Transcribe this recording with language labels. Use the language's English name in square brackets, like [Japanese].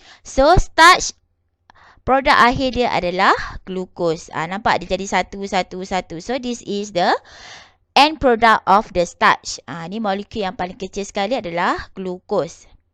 [Malay] So starch, produk akhir dia adalah glucose. Nampak dia jadi satu. [English] So this is the end product of the starch. [Malay] Ni molekul yang paling kecil sekali adalah glucose.